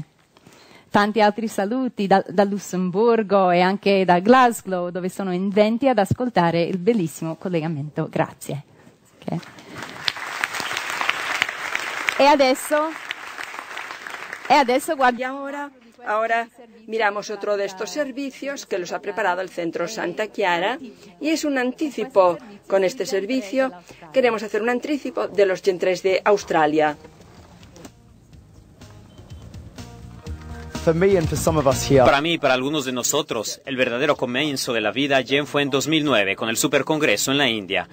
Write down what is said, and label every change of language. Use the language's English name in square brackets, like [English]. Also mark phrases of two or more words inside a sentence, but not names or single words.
[Italian] Tanti altri saluti da Lussemburgo e anche da Glasgow, dove sono in 20 ad ascoltare il bellissimo collegamento. Grazie. Okay. E adesso guardiamo. [Spanish] Ahora miramos otro de estos servicios que los ha preparado el Centro Santa Chiara y es un anticipo. Con este servicio queremos hacer un anticipo de los Gen 3 de Australia. Para mí y para algunos de nosotros, el verdadero comienzo de la vida Gen fue en 2009, con el Supercongreso en la India.